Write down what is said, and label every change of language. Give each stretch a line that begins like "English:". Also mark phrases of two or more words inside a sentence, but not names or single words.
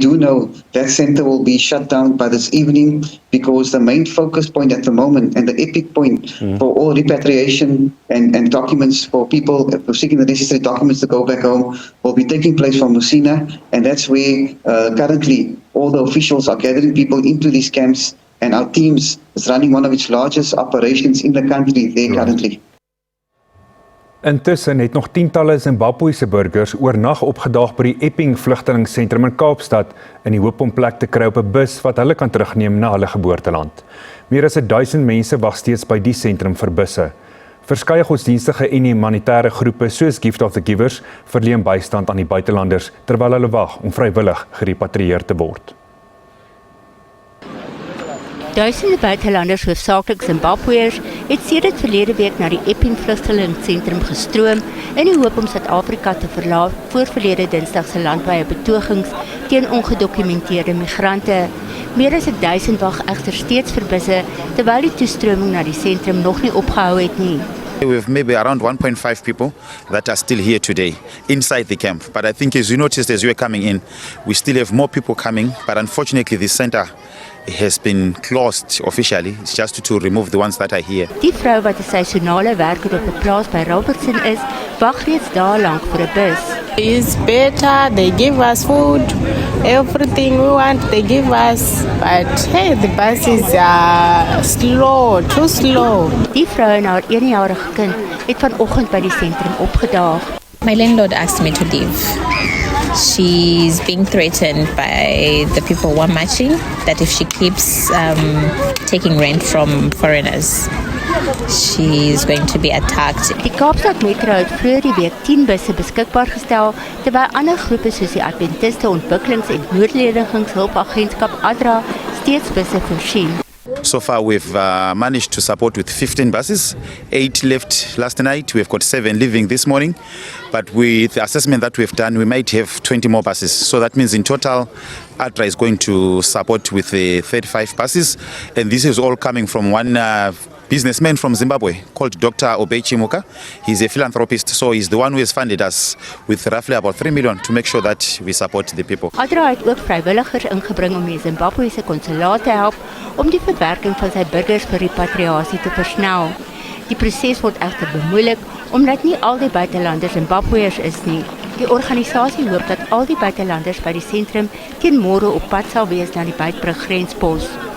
English: do know that center will be shut down by this evening because the main focus point at the moment and the epic point for all repatriation and documents for people seeking the necessary documents to go back home will be taking place from Messina, and that's where currently all the officials are gathering people into these camps, and our teams is running one of its largest operations in the country there currently.
Afrikaans: Intussen het nog tientalle Zimbabwese burgers oornag opgedaag by die Epping vlugtelingsentrum in Kaapstad in die hoop om plek te kry op 'n bus wat hulle kan terugneem na hulle geboorteland. Meer as 1000 mense wag steeds by die sentrum vir busse. Verskeie godsdienstige en humanitêre groepe soos Gift of the Givers verleen bystand aan die buitelanders terwyl hulle wag om vrywillig gerepatrieer te word. Duisende buitelanders, hoofsaaklik Zimbabweërs, het sedert verlede week na die Epping vlugtelingsentrum gestroom in die hoop om Suid-Afrika te verlaat voor verlede Dinsdag se landwyse betogings teen ongedokumenteerde migrante. Meer as 1000 wag egter steeds vir busse terwyl die toestroming na die sentrum nog nie opgehou het nie.
English: We have maybe around 1.5 people that are still here today inside the camp. But I think as you noticed as you were coming in, we still have more people coming. But unfortunately, the center has been closed officially. It's just to remove the ones that are here.
Afrikaans: Die vrou wat 'n seisonale werker op 'n plaas by Robertson is, wag reeds dae lank vir 'n bus.
English: It's better, they give us food, everything we want, they give us. But hey, the bus is slow, too slow.
Afrikaans: Die vrou en haar 1-jarige kind het vanoggend by die sentrum opgedaag.
English: My landlord asked me to leave. She's being threatened by the people who are marching that if she keeps taking rent from foreigners, she's going to be attacked.
Afrikaans: Die Kaapstad Metro het vroeër die week 10 busse beskikbaar gestel, terwyl ander groepe soos die Adventiste Ontwikkelings- en Noodledigingshulpagentskap ADRA steeds busse voorsien.
English: So far we've managed to support with 15 buses, 8 left last night, we've got 7 leaving this morning, but with the assessment that we've done, we might have 20 more buses. So that means in total, ADRA is going to support with 35 buses, and this is all coming from one businessman from Zimbabwe called Dr. Obey Chimuka. He's a philanthropist, so he's the one who has funded us with roughly about 3 million to make sure that we support the people.
Afrikaans: ADRA het ook vrywilligers ingebring om die Zimbabwese konsulaat te help om die verwerking van sy burgers vir repatriasie te versnel. Die proses word egter bemoeilik omdat nie al die buitelanders Zimbabweërs is nie. Die organisasie hoop dat al die buitelanders by die sentrum teen môre op pad sal wees na die Beitbrug grenspos.